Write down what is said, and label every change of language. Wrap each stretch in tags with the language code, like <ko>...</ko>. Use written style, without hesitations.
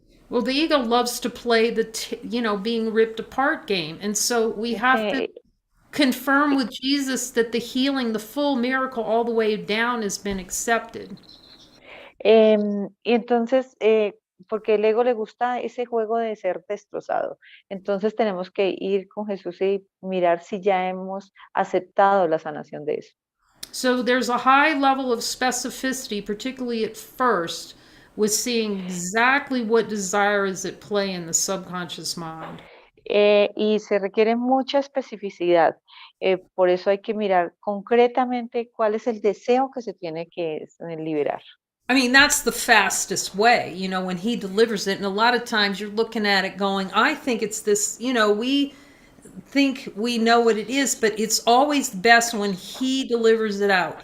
<en>Well, the ego loves to play being ripped apart game. And so we have to confirm with Jesus that the healing, the full miracle all the way down has been accepted.</en> <es>Y entonces, porque el ego le gusta ese juego de ser destrozado. Entonces tenemos que ir con Jesús y mirar si ya hemos aceptado la sanación de eso.</es> <en>So there's a high level of specificity, particularly at first, with seeing exactly what desire is at play in the subconscious mind.</en> <es>Y se requiere mucha especificidad. Por eso hay que mirar concretamente cuál es el deseo que se tiene que liberar.</es> <en>I mean, that's the fastest way, when he delivers it. And a lot of times you're looking at it going, I think it's this, we think we know what it is, but it's always best when he delivers it out.</en>